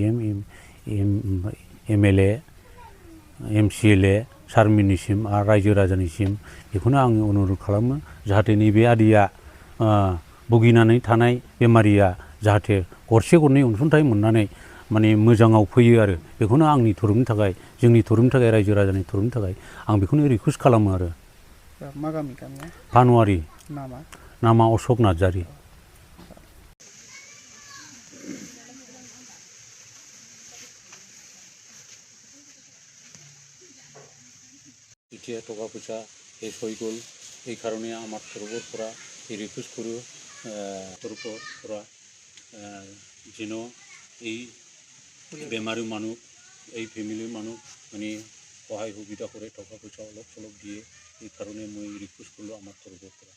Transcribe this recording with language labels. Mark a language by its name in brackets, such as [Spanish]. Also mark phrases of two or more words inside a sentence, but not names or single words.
[Bodo] MLA, MCLA सारमोननिसिम आरो रायजो राजानिसिम बेखौनो आङो अनुरद खालामो जाहाथे नैबे आदैया भुगिनानै थानाय बेमारिया जाहाथे गरसे गरनै अनसुंथाइ मोननानै माने मोजाङाव फैयो आरो बेखौनो आंनि थरफनि थाखाय, जोंनि थरफनि थाखाय, रायजो राजानि थरफनि थाखाय आं बेखौनो रिकुवेस्ट खालामो आरो। मा गामि गामिया? भानुवारि। नामा? नामा अशक नार्जारि। [Assamese] এতিয়া টাকা পয়সা শেষ হয়ে গেল, এই কারণে আমার তরফরা রিকোয়েস্ট করো তরফরা যেন এই বেমারি মানুষ, এই ফ্যামিলির মানুষ মানে সহায় সুবিধা করে টাকা পয়সা অলপ চলপ দিয়ে, এই কারণে মই রিকোয়েস্ট করলো আমার তরফরা।